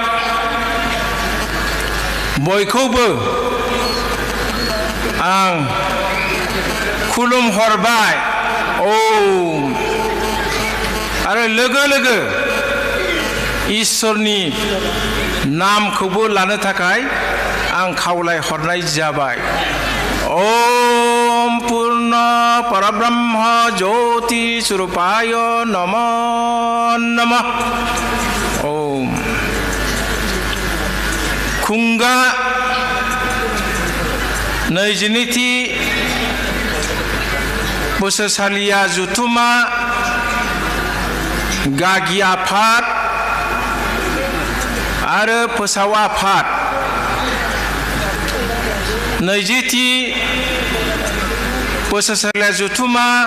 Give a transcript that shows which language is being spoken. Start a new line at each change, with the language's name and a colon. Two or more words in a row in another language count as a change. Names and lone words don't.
Bodo: बयखौबो आं खुलुमहरबाय ओम आरो लोगो लोगो इसोरनि नामखौबो लानो थाखाय आं खावलायहरनाय जाबाय
Sanskrit: ओम पूर्ण परब्रह्म ज्योति स्वरूपाय नमो नमः ओम
Bodo: खुंगा 22थि बोसोरसालिया जुथुमा गागि आफाद आरो फोसाव आफाद 20थि बोसोरसालिया जुथुमा